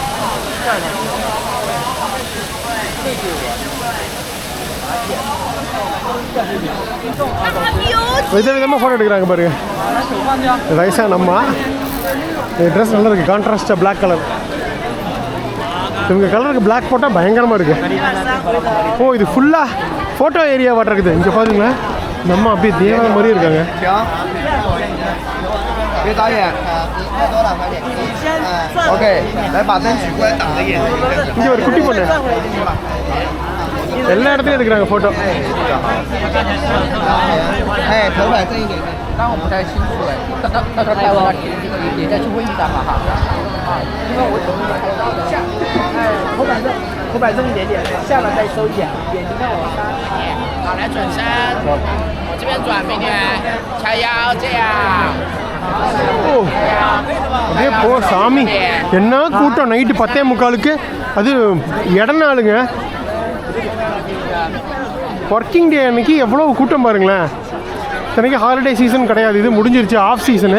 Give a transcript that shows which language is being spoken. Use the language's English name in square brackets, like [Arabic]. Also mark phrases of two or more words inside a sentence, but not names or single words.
[Tamil] விதவிதமாக ஃபோட்டோ எடுக்கிறாங்க பாருங்க. வயசாக நம்ம ட்ரெஸ் நல்லா இருக்குது. கான்ட்ராஸ்டாக [English] black colour. [Tamil] இவங்க கலருக்கு பிளாக் போட்டால் பயங்கரமாக இருக்குது. இது ஃபுல்லாக [English] photo area water [Tamil] இருக்குது. இங்கே பாருங்களேன், நம்ம அப்படியே தேவதை மாதிரி இருக்காங்க. [Chinese] 别导演。OK， 来把灯举过来挡着眼睛。 [Tamil] இங்கே ஒரு குட்டி பொண்ணு எல்லா இடத்துலையும் எடுக்கிறாங்க ஃபோட்டோ. [Chinese] 哎，头摆正一点点，刚我不太清楚哎，到时候拍完也再去问一下嘛哈。因为我下，哎，头摆正一点点，下巴再收一点，眼睛看我看。好，来转身，我这边转，美女，叉腰这样。 [Tamil] ஓ அப்படியே போ சாமி, என்ன கூட்டம் நைட்டு 10:45. அது இடநாளுங்க, [English] working day [Tamil] அன்னைக்கு எவ்வளோ கூட்டம் பாருங்களேன். இத்தனைக்கு [English] holiday season [Tamil] கிடையாது, இது முடிஞ்சிருச்சு, [English] off season.